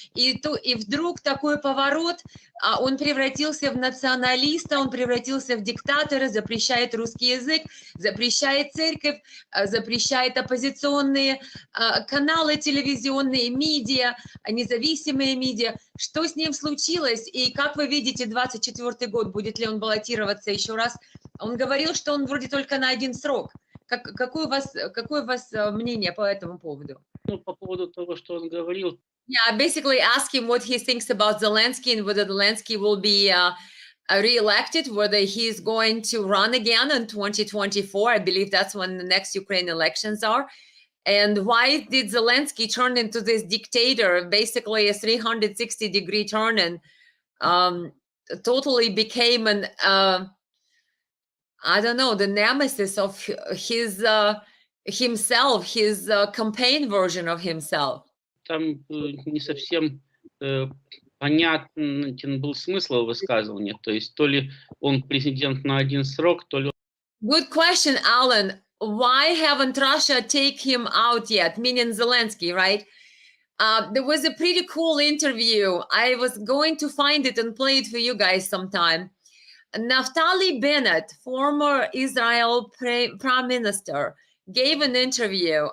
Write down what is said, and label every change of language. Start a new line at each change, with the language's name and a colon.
Russian: И вдруг такой поворот, он превратился в националиста, он превратился в диктатора, запрещает русский язык, запрещает церковь, запрещает оппозиционные каналы телевизионные, медиа, независимые медиа. Что с ним случилось? И как вы видите, 2024 год, будет ли он баллотироваться еще раз? Он говорил, что он вроде только на один срок. Какое у вас мнение по этому поводу? Ну, по поводу того, что он говорил.
English: Yeah, basically ask him what he thinks about Zelensky and whether Zelensky will be re-elected, whether he's going to run again in 2024. I believe that's when the next Ukraine elections are. And why did Zelensky turn into this dictator, basically a 360-degree turn, and totally became an, I don't know, the nemesis of his himself, his campaign version of himself.
Russian: Там не совсем понятен был смысл его высказывания. То есть то ли он президент на один срок, то ли...
English: Good question, Alan. Why haven't Russia taken him out yet? Meaning Zelensky, right? There was a pretty cool interview. I was going to find it and play it for you guys sometime. Naftali Bennett, former Israel prime minister, gave an interview.